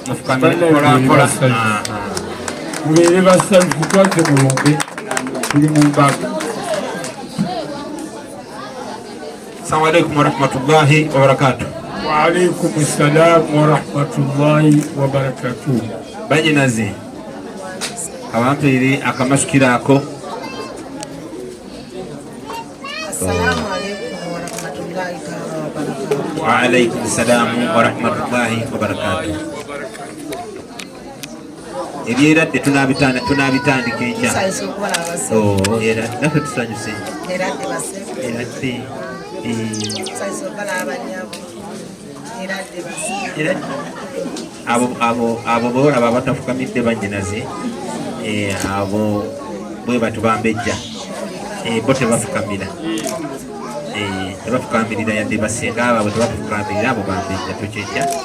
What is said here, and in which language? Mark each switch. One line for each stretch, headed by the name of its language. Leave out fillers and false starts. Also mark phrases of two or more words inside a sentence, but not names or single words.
Ganda: mubeere basanyufu twaze mulumbe tuli mu mbaga.
Arabic: السلام عليكم ورحمة الله وبركاته. وعليكم السلام ورحمة الله وبركاته.
Ganda: Banyinaze abampeere akamasukiro ako.
Arabic: السلام عليكم ورحمة الله وبركاته. وعليكم السلام ورحمة الله وبركاته.
Ganda: Ebyeradde tunaabitandika enkya. Era naffe tusanyuse. Eradde abo boolaba abatafukamidde banyinaze abo bwe batubambejja bo tebafukamira tebafukamirira yadde basenga abo tebafukamirira abo bambejja tokyejja